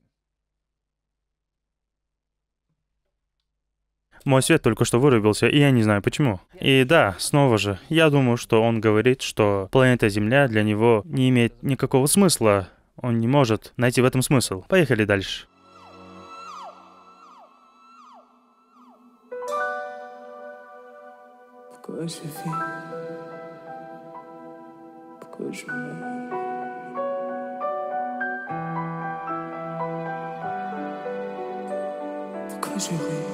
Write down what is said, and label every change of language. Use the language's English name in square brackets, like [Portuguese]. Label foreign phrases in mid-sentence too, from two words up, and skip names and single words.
[Russian] Мой свет только что вырубился, и я не знаю почему. И да, снова же, я думаю, что он говорит, что планета Земля для него не имеет никакого смысла. Он не может найти в этом смысл. Поехали дальше. [French] Pourquoi je vis? Pourquoi je meurs? Pourquoi je ris?